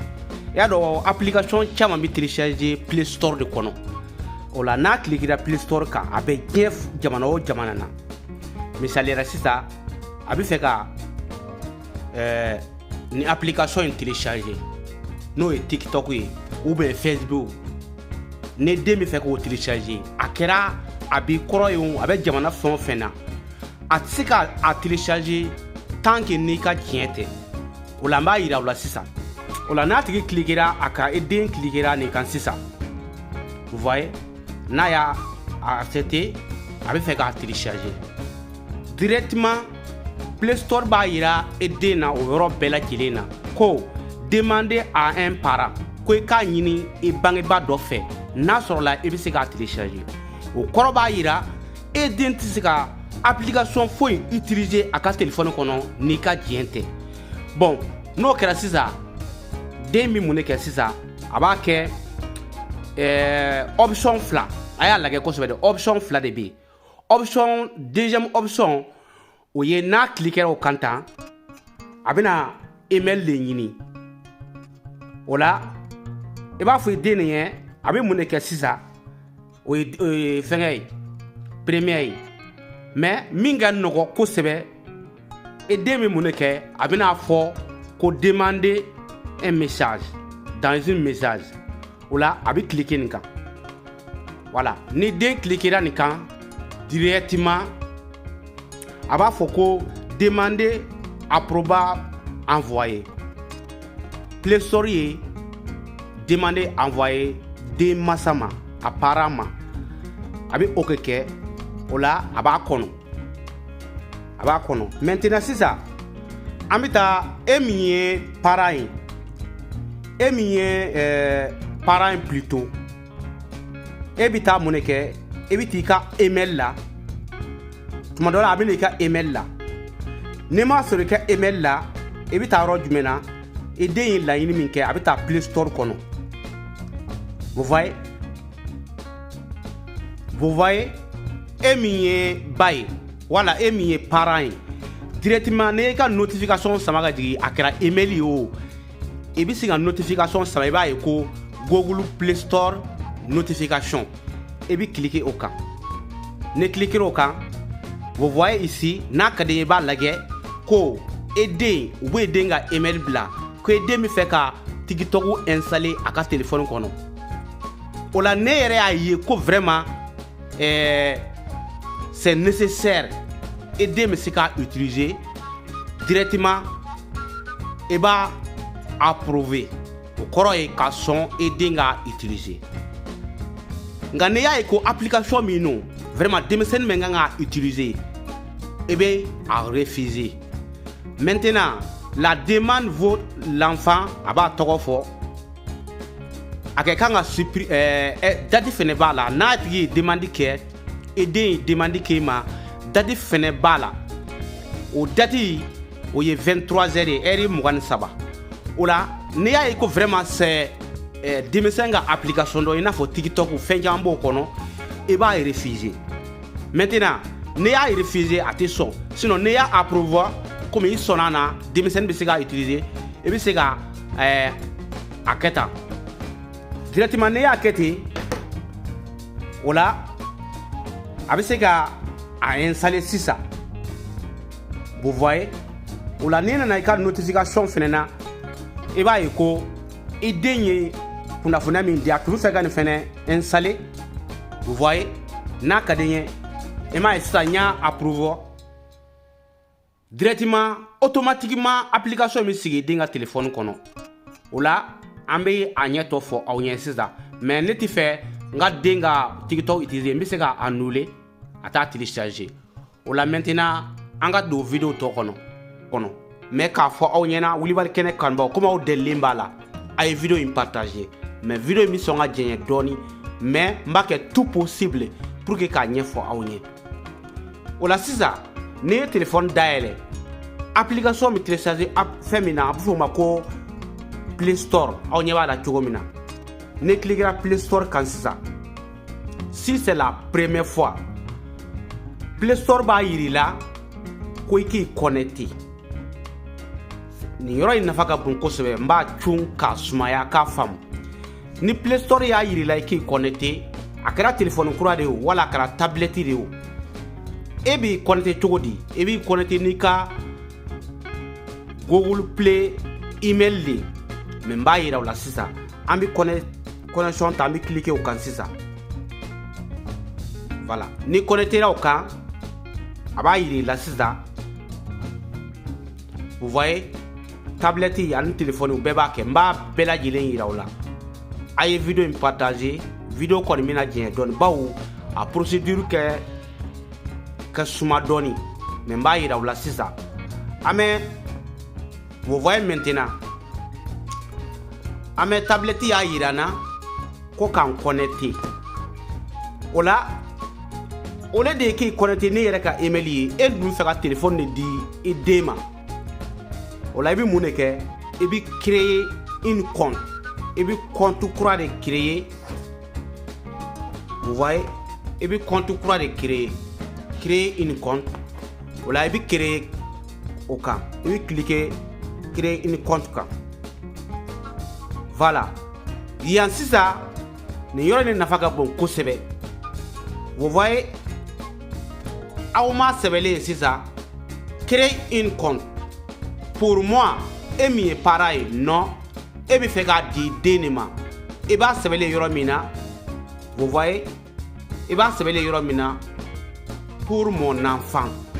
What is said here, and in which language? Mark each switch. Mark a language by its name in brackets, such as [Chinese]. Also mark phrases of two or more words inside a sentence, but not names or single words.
[Bambara] I y'a dɔn application caman bɛ télécharger Play Store de kɔnɔ o la n'a cliquera Play Store kan a bɛ diɲɛ jamana o jamana na misaliyara sisan a bɛ fɛ ka ni application in télécharger n'o ye TikTok ye [French] ou bien [Bambara] Facebook ne den bɛ fɛ k'o télécharger a kɛra a b'i kɔrɔ ye o a bɛ jamana fɛn o fɛn na a tɛ se ka a télécharger [French] tant que [Bambara] n'i ka diɲɛ tɛ o la n b'a yira aw la sisan. O la n'a tigi cliquera a ka e den cliquera nin kan sisan [French] vous voyez [Bambara] n'a y'a accepté a bɛ fɛ k'a télécharger directement Play Store b'a yira e den na o yɔrɔ bɛɛ lajɛlen na ko [French] demander à un parent [Bambara] ko i k'a ɲini i bangebaa dɔ fɛ n'a sɔrɔla i bɛ se k'a télécharger o kɔrɔ b'a yira e den tɛ se ka application foyi utiliser a ka téléphone kɔnɔ n'i ka diɲɛ tɛ bon n'o kɛra sisan. Den bɛ mun de kɛ sisan a b'a kɛ option fila a y'a lajɛ kosɛbɛ de option fila de bɛ yen [French] option deuxième option [Bambara] o ye n'a cliquera o kan tan a bɛna email de ɲini o la i b'a fɔ den nin ye a bɛ mun de kɛ sisan o ye fɛnkɛ ye première ye mais min ka nɔgɔ kosɛbɛ e den bɛ mun de kɛ a bɛna fɔ ko [French] demander un message dans un message ou [Bambara] là a bɛ cliquer nin kan voilà ni den cliquera nin kan directement a b'a fɔ ko [French] demander approba envoyer [Bambara] Play Store ye [French] demander envoyer [Bambara] den masa ma a parent ma a bɛ o kɛ o la a b'a kɔnɔ maintenant sisan an bɛ taa e min ye parent ye e min ye [French] parent plutôt [Bambara] e bɛ taa mun de kɛ e bɛ t'i ka email la tuma dɔ la a bɛ n'i ka email la n'i m'a sɔrɔ i ka email la i bɛ taa yɔrɔ jumɛn na i den ye laɲini min kɛ a bɛ taa Play Store kɔnɔ vous voyez e min ye ba ye wala e min ye parent ye directement n'i ka notification sama ka jigin a kɛra email ye o i bɛ se ka notification sama i b'a ye ko Google Play Store notification i bɛ cliquer o kan ne cliquer o kan [French] vous voyez ici [Bambara] n'a ka di i b'a lajɛ ko e den u bɛ den ka email bila ko e den bɛ fɛ ka TikTok installer a ka téléphone kɔnɔ o la ne yɛrɛ y'a ye ko vraiment [French] c'est nécessaire [Bambara] e den bɛ se ka utiliser directement i b'a approuver o kɔrɔ ye ka sɔn e den ka utiliser nka n'i y'a ye ko application min no vraiment denmisɛnnin min kan ka utiliser [French] et bien à refuser. Maintenant la demande vaut l'enfant [Bambara] a b'a tɔgɔ fɔ a kɛ kan ka date fɛnɛ b'a la n'a tigi ye demande kɛ et den ye demande kɛ ma date fɛnɛ b'a la o date o ye 23 heures ye heure 23 o la n'i y'a ye ko [French] vraiment c'est [Bambara] denmisɛn ka application dɔ i n'a fɔ TikTok fɛn caman b'o kɔnɔ i b'a refuser. Maintenant n'i y'a refuser a tɛ sɔn sinon n'i y'a approuver comme i sɔnna na denmisɛnnin bɛ se k'a utiliser i bɛ se ka a kɛ tan directement n'i y'a kɛ ten o la a bɛ se ka a installer sisan [French] vous voyez [Bambara] o la n'i nana i ka notification fɛnɛ na i b'a ye ko i den ye kunnafoniya min di a tun bɛ fɛ ka nin fɛnɛ installer [French] vous voyez [Bambara] n'a ka di n ye i m'a ye sisan n y'a approuver [French] directement automatiquement application [Bambara] min sigi den ka téléphone kɔnɔ o la an bɛ a ɲɛtɔ fɔ aw ɲɛ sisan mais ne tɛ fɛ n ka den ka TikTok utiliser n bɛ se ka annuler a t'a télécharger o la maintenant an ka don vidéo tɔ kɔnɔ mais k'a fɔ aw ɲɛna Wulibali kɛnɛ kanubaw comme aw delilen b'a la a ye vidéo in partager mais vidéo in bɛ sɔn ka jɛɲɛ dɔɔni mais n b'a kɛ [French] tout possible pour que [Bambara] k'a ɲɛfɔ aw ɲɛ o la sisan n'i ye téléphone dayɛlɛ application min télécharger fɛn min na a bɛ fɔ o ma ko Play Store aw ɲɛ b'a la cogo min na ne cliquera Play Store kan sisan [French] si c'est la première fois [Bambara] Play Store b'a yir'i la ko i k'i connecté nin yɔrɔ in nafa ka bon kosɛbɛ n b'a cun k'a sumaya k'a faamu ni Play Store y'a yir'i la i k'i connecté a kɛra téléphone kura de ye wala a kɛra tablette de ye e b'i connecté cogo di e b'i connecté n'i ka Google Play email de mais n b'a yira o la sisan an bɛ connexion ta an bɛ cliquer o kan sisan voilà ni connecté o kan a b'a yir'i la sisan [French] vous voyez [Bambara] tablette ani téléphone u bɛɛ b'a kɛ n b'a bɛɛ lajɛlen yira o la a ye vidéo in partager vidéo kɔni bɛna jɛɲɛ dɔɔni bawo a procédure ka suma dɔɔni mais n b'a yira o la sisan an bɛ [French] vous voyez maintenant [Bambara] an bɛ tablette y'a yira n na ko k'an connecté o la [French] au lieu de [Bambara] k'i connecté ne yɛrɛ ka email ye e dun fɛ ka téléphone de di i den ma o la i bɛ mun de kɛ i bɛ [French] créer une compte [Bambara] i bɛ compte kura de créer [French] vous voyez [Bambara] i bɛ compte kura de [French] créer une compte [Bambara] o la i bɛ créer o kan i bɛ [French] cliquer créer une compte [Bambara] kan voilà yan sisan nin yɔrɔ in nafa ka bon kosɛbɛ [French] vous voyez [Bambara] aw ma sɛbɛnlen sisan [French] créer une compte pour moi [Bambara] e min ye parent ye non e bɛ fɛ k'a di den de ma i b'a sɛbɛnlen yɔrɔ min na [French] vous voyez [Bambara] i b'a sɛbɛnlen yɔrɔ min na [French] pour mon enfant